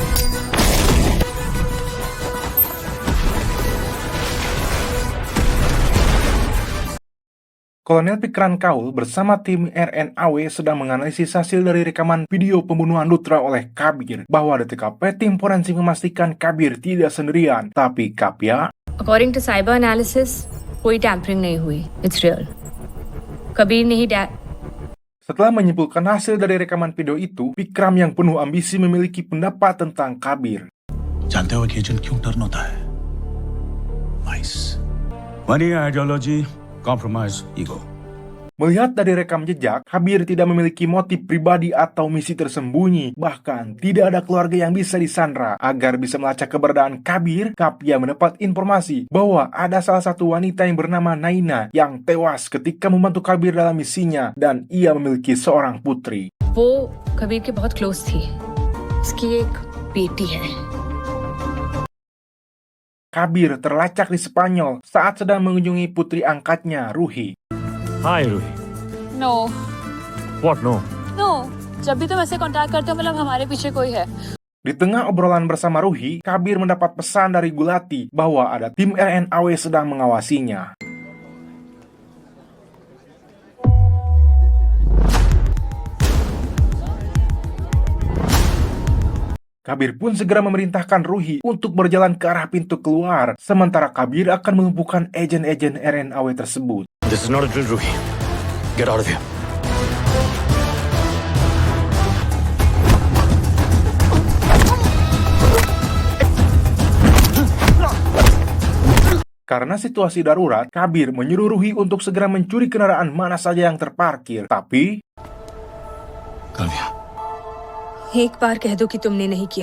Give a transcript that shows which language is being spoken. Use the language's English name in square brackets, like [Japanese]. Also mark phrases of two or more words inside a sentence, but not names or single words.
[Indonesian] Kolonel Pikran Kaul bersama tim RNAW sedang menganalisis hasil dari rekaman video pembunuhan Luthra oleh Kabir, bahwa di TKP tim forensik memastikan Kabir tidak sendirian, tapi Kapia. [English] According to cyber analysis, [Hindi] कोई tampering नहीं हुई. [English] It's real. [Hindi] कबीर ने ही [Indonesian] Setelah menyimpulkan hasil dari rekaman video itu, Bikram yang penuh ambisi memiliki pendapat tentang Kabir. [Hindi] जानते हो कि एजेंट क्यों टर्न होता है? [English] Mice. Money, ideology, compromise, ego. [Indonesian] Melihat dari rekam jejak, Kabir tidak memiliki motif pribadi atau misi tersembunyi. Bahkan, tidak ada keluarga yang bisa disandra. Agar bisa melacak keberadaan Kabir, Kapia mendapat informasi bahwa ada salah satu wanita yang bernama Naina yang tewas ketika membantu Kabir dalam misinya, dan ia memiliki seorang putri. [Hindi] वो कबीर के बहुत क्लोज थी. उसकी एक बेटी है. [Indonesian] Kabir terlacak di Spanyol saat sedang mengunjungi putri angkatnya, Ruhi. [English] Hi, Ruhi. नो What? No. [Hindi] नो जब भी तुम ऐसे कांटेक्ट करते हो मतलब हमारे पीछे कोई है. [Indonesian] Di tengah obrolan bersama Ruhi, Kabir mendapat pesan dari Gulati bahwa ada tim RNAW sedang mengawasinya. Kabir pun segera memerintahkan Ruhi untuk berjalan ke arah pintu keluar, sementara Kabir akan melumpuhkan agen-agen RNAW tersebut. [English] This is not a drill, Ruhi. Get out of here. [Indonesian] Karena situasi darurat, Kabir menyuruh Ruhi untuk segera mencuri kendaraan mana saja yang terparkir. Tapi, Kavya. [Hindi] एक बार कह दो कि तुमने नहीं किया.